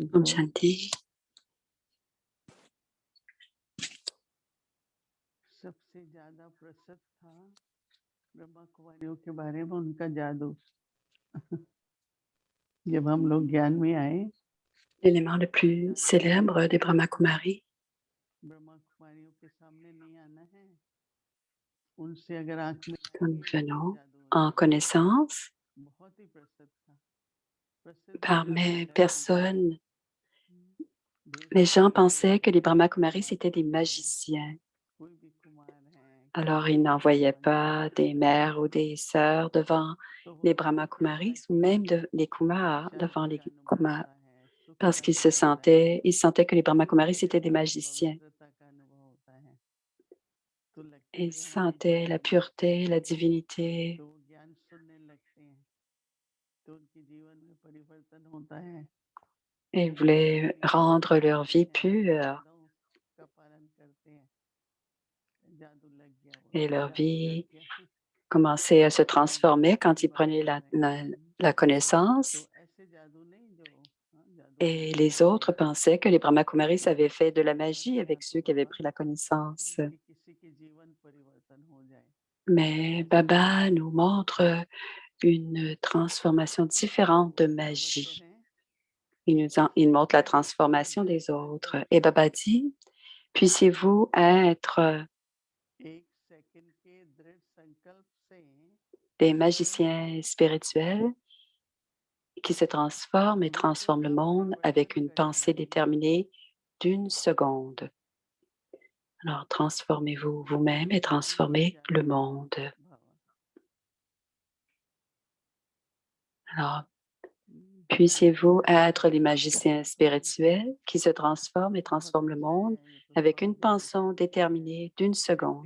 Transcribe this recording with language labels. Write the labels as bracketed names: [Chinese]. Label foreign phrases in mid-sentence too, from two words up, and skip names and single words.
[Hindi] Om को। Shanti. सबसे ज्यादा प्रसिद्ध था ब्रह्मा कुमारियों के बारे में उनका जादू। जब हम लोग ज्ञान में आए, [French] L'élément le plus célèbre des Brahma Kumaris, [Hindi] ब्रह्मा कुमारियों के सामने नहीं आना है, उनसे अगर आंख में [French] quand nous venons [Hindi] जादू हो [French] en [Hindi] जाता [French] connaissance, [Hindi] है। बहुत ही प्रसिद्ध था। प्रसिद्ध [French] par [Hindi] मतलब [French] mes [Hindi] है [French] personnes, [Hindi] भेद [French] les gens [Hindi] नहीं किया [French] pensaient que les [Hindi] जाता। [French] Brahma Kumaris [Hindi] कुमार [French] c'était des [Hindi] कोई भी है, [French] magiciens. [Hindi] कोई भी कुमार है, [French] Alors, [Hindi] कोई [French] ils [Hindi] भी [French] n'envoyaient [Hindi] बन [French] pas [Hindi] सकता [French] des [Hindi] है। [French] mères ou des sœurs devant [Hindi] तो वो [French] les [Hindi] इसलिए [French] Brahma [Hindi] कहता [French] Kumaris ou [Hindi] कि [French] même les Kumars devant [Hindi] शांति [French] les [Hindi] का अनुभव [French] Kumars [Hindi] होता है, सुख [French] parce [Hindi] का [French] qu'ils se [Hindi] अनुभव होता है, [French] sentaient que les Brahma Kumaris c'était des [Hindi] शुद्धता [French] magiciens. [Hindi] पवित्रता का अनुभव होता है। तो लगता है [French] Ils [Hindi] कि हम [French] sentaient la [Hindi] ईश्वर हैं, [French] pureté, la divinité. [Hindi] तो वो ज्ञान सुनने लगते हैं, तो उनके जीवन में परिवर्तन होता है। [French] Et ils [Hindi] वो अपनी [French] voulaient rendre leur [Hindi] करते [French] vie [Hindi] हैं, [French] pure. [Hindi] मर्यादाओं का पालन करते हैं। जादू लग गया, [French] Et [Hindi] बोलते हैं, [French] leur [Hindi] जादू लग [French] vie [Hindi] गया। [French] commençait à se transformer quand ils [Hindi] बात [French] prenaient [Hindi] कर रहे [French] la [Hindi] हैं। तो [French] connaissance. [Hindi] ऐसे जादू नहीं जो जादू [French] Et [Hindi] करने [French] les [Hindi] वाले [French] autres pensaient que les Brahma Kumaris avaient fait de la magie avec [Hindi] चाहते [French] ceux qui avaient [Hindi] बाबा [French] pris la connaissance. [Hindi] कि किसी के जीवन परिवर्तन हो जाए। [French] Mais Baba nous montre une transformation différente de magie. Il montre la transformation des autres. Et Baba dit, puissiez-vous être [Hindi] एक सेकंड के दृढ़ संकल्प से [French] des magiciens spirituels qui se transforment et transforment le monde avec une pensée déterminée d'une seconde. Alors, transformez-vous vous-même et transformez le monde. Alors, puissiez-vous être les magiciens spirituels qui se transforment et transforment le monde avec une pensée déterminée d'une seconde.